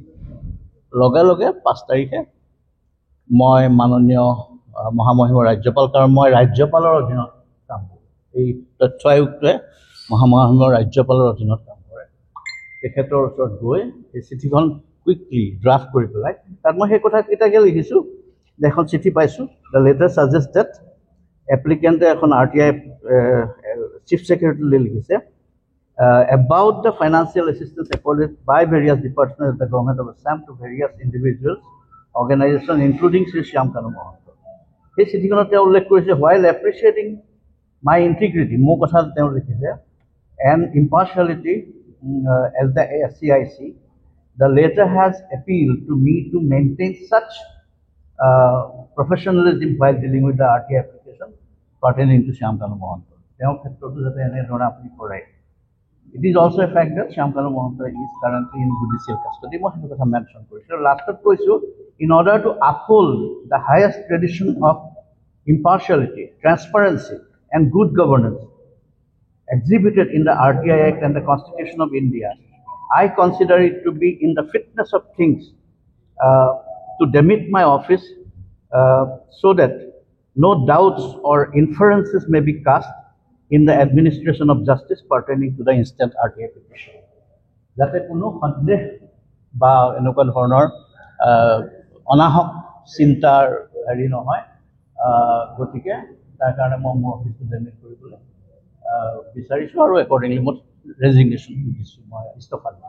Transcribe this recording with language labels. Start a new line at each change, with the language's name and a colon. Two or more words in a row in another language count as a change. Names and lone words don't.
Assamese: লগে লগে 5 তাৰিখে মই মাননীয় মহামহিম ৰাজ্যপাল, কাৰণ মই ৰাজ্যপালৰ অধীনত কাম কৰোঁ, এই তথ্য আয়ুক্তই মহামহিমৰ ৰাজ্যপালৰ অধীনত কাম কৰে, তেখেতৰ ওচৰত গৈ এই চিঠিখন
English: quickly draft
Assamese: কৰি পেলাই তাত মই সেই কথাকেইটাকে লিখিছোঁ। এখন চিঠি পাইছোঁ।
English: the letter suggest that applicant
Assamese: এখন RTI চিফ ছেক্ৰেটাৰীলৈ লিখিছে
English: about the financial assistance accorded by various departments of the government of Assam to various individuals, organizations, including Sri Shyamkanu Mohanto.
Assamese: এই চিঠিখনত তেওঁ উল্লেখ কৰিছে,
English: while appreciating my integrity,
Assamese: মোৰ কথা তেওঁ লিখিছে,
English: and impartiality as the SCIC, the letter has appealed to me to maintain such professionalism while dealing with the RTI application pertaining to Shyamkanu Mohanto.
Assamese: তেওঁৰ ক্ষেত্ৰতো যাতে এনেধৰণে আপুনি কৰে।
English: It is also a fact that Shyamkanu Mohanto is currently in judicial custody.
Assamese: মই সেইটো কথা মেনশ্যন কৰিছোঁ। লাষ্টত কৈছোঁ,
English: in order to uphold the highest tradition of impartiality, transparency and good governance exhibited in the RTI Act and the Constitution of India, I consider it to be in the fitness of things to demit my office so that no doubts or inferences may be cast in the administration of justice pertaining to the instant RTI petition.
Assamese: যাতে কোনো সন্দেহ বা এনেকুৱা ধৰণৰ অনাহক চিন্তাৰ হেৰি নহয়, গতিকে তাৰ কাৰণে মই মোৰ
English: office demit
Assamese: কৰিবলৈ বিচাৰিছোঁ আৰু একৰ্ডিংলি মই ৰেজিগনেশ্যন দিছোঁ, মই ইস্তফা দিছোঁ।